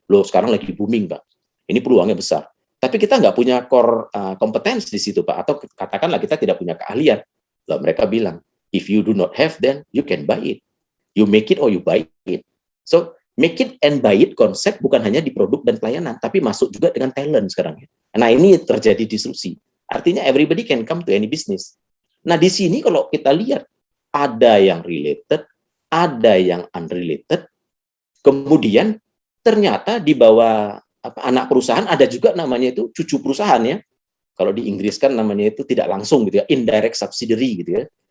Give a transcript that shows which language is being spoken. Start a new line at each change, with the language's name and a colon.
Indonesian: Loh, sekarang lagi booming, Pak. Ini peluangnya besar. Tapi kita nggak punya core kompetensi di situ, Pak. Atau katakanlah kita tidak punya keahlian. Loh, mereka bilang, if you do not have, then you can buy it. You make it or you buy it. So, make it and buy it konsep bukan hanya di produk dan pelayanan, tapi masuk juga dengan talent sekarang. Nah, ini terjadi disrupsi.
English: Artinya everybody can come to any business.
Indonesian: Nah, di sini kalau kita lihat, ada yang related, ada yang unrelated, kemudian ternyata di bawah anak perusahaan ada juga namanya itu cucu perusahaan ya. Kalau di Inggris kan namanya itu tidak langsung gitu ya, indirect subsidiary gitu ya.